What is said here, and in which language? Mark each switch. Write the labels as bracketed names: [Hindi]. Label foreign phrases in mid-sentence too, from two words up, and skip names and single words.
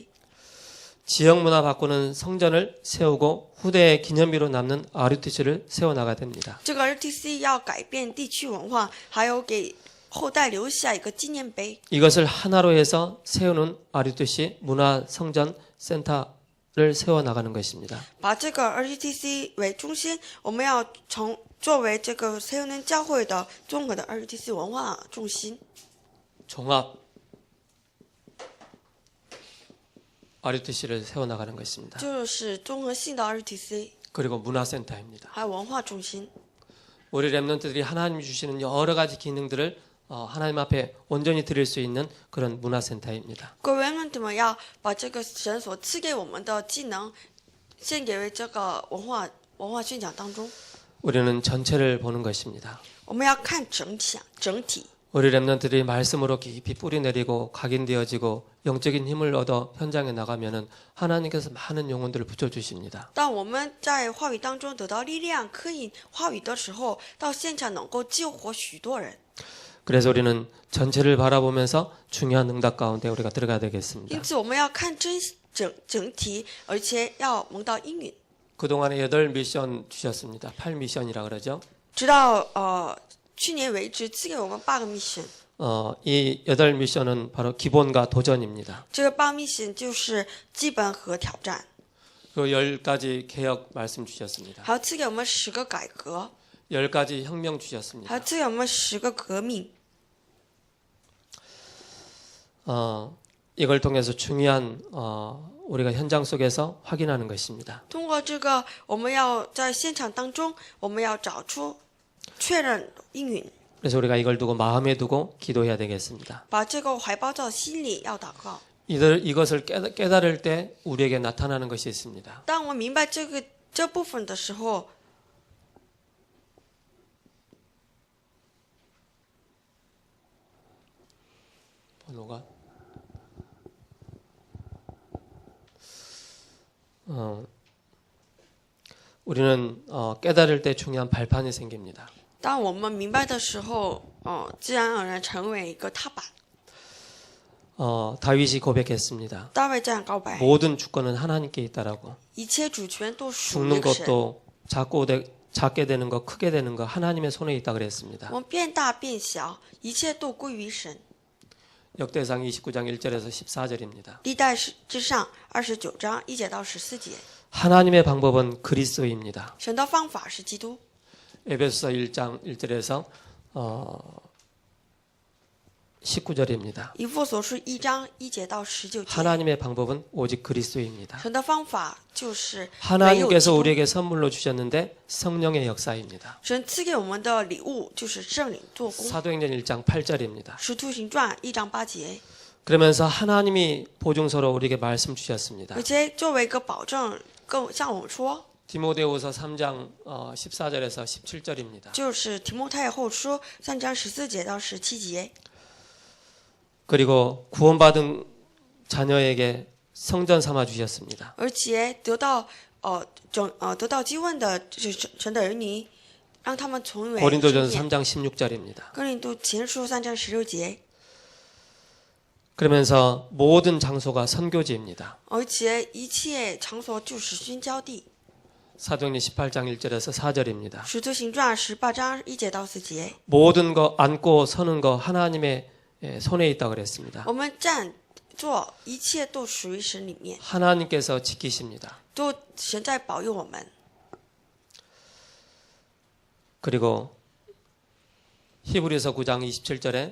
[Korean] 지역 문화 바꾸는 성전을 세우고 후대의 기념비로 남는 RUTC를 세워나가야 됩니다. [Chinese] 这个 RUTC 要改变地区文化，还有给后代留下一个纪念碑。 [Korean] 이것을 하나로 해서 세우는 RUTC 문화 성전 센터를 세워나가는 것입니다. [Chinese] 把这个 RUTC 为中心，我们要作为这个塞恩教会的综合的 RUTC 文化中心， [Korean] 종합 RUTC를 세워나가는 것입니다. [Chinese] 就是综合性的 RUTC， [Korean] 그리고 문화센터입니다. [Chinese] 还有文化中心。 [Korean] 우리 렘넌트들이 하나님이 주시는 여러 가지 기능들을 하나님 앞에 온전히 드릴 수 있는 그런 문화센터입니다. [Chinese] 各位 remnant 们要把这个神所赐给我们的技能献给为这个文化宣讲当中。 [Korean] 우리는 전체를 보는 것입니다. [Chinese] 我们要看整体。 [Korean] 우리 렘넌트들이 말씀으로 깊이 뿌리 내리고 각인되어지고 영적인 힘을 얻어 현장에 나가면은 하나님께서 많은 영혼들을 붙여 주십니다. [Chinese] 当我们在话语当中得到力量，刻印话语的时候，到现场能够救活许多人。 [Korean] 그래서 우리는 전체를 바라보면서 중요한 응답 가운데 우리가 들어가야 되겠습니다. [Chinese] 因此，我们要看整体，而且要蒙到应允。 [Korean] 그동안에 8미션 주셨습니다. 8미션이라 그러죠. [Chinese] 直到去年为止，赐给我们8个 mission。 [Korean] 이 8미션은 바로 기본과 도전입니다. [Chinese] 这个8 mission 就是基本和挑战， [Korean] 그 10가지 개혁 말씀 주셨습니다. [Chinese] 还有赐给我们10个改革， [Korean] 10가지 혁명 [Chinese] 还 [Korean] 주셨습니다. [Chinese] 有赐给我们10个革命。 [Korean] 이걸 통해서 중요한 우리가 현장 속에서 확인하는 것입니다. [Chinese] 通过这个，我们要在现场当中，我们要找出确认应允， [Korean] 그래서 우리가 이걸 두고 마음에 두고 기도해야 되겠습니다. [Chinese] 把这个怀抱到心里，要祷告。 [Korean] 이것을 깨달을 때 우리에게 나타나는 것이 있습니다. [Chinese] 当我们明白这部分的时候， [Korean] 번호가 우리는 깨달을 때 중요한 발판이 생깁니다. [Chinese] 当我们明白的时候，自然而然成为一个踏板。 [Korean] 다윗이 고백했습니다. [Chinese] 大卫这样告白： [Korean] 모든 주권은 하나님께 있다라고. [Chinese] 一切主权都属于 [Korean] 죽는 [Chinese] 这个神。 [Korean] 것도 작게 되는 것, 크게 되는 것 하나님의 손에 있다 그랬습니다. [Chinese] 我们变大变小，一切都归于神。 [Korean] 역대상 29장 1절에서 14절입니다. [Chinese] 历代之上29章1节到14节， [Korean] 하나님의 방법은 그리스도입니다. [Chinese] 神的方法是基督。 [Korean] 에베소서 1장 1절에서 19절입니다. [Chinese] 以弗所书1章1节到19节， [Korean] 하나님의 방법은 오직 그리스도입니다. [Chinese] 神的方法就是唯有基 [Korean] 하나님께서 [Chinese] 督。 [Korean] 우리에게 선물로 주셨는데 성령의 역사입니다. [Chinese] 神赐给我们的礼物就是圣灵做工。 [Korean] 사도행전 1장 8절입니다. [Chinese] 使徒行传1章8节， [Korean] 그러면서 하나님이 보증서로 우리에게 말씀 주셨습니다. [Chinese] 而且作为一个保证，向我们说， [Korean] 디모데후서 3장 14절에서 17절입니다. [Chinese] 就是提摩太后书3章14节到17节。 [Korean] 그리고 구원받은 자녀에게 성전 삼아 주셨습니다. [Chinese] 而且得到基问的就是神的儿女，让他们成为 [Korean] 고린도전서 [Chinese] 圣殿。 [Korean] 3장 16절입니다. [Chinese] 哥林多前书3章16节， [Korean] 그러면서 모든 장소가 선교지입니다. [Chinese] 而且一切场所就是宣教地。 [Korean] 사도행전 18장 1절에서 4절입니다. [Chinese] 使徒行传18章1节到4节， [Korean] 모든 거 앉고 서는 거 하나님의 손에 있다고 그랬습니다. [Chinese] 我们站坐一切都属于神里面， [Korean] 하나님께서 지키십니다. [Chinese] 都神在保佑我们。 [Korean] 그리고 히브리서 9장 27절에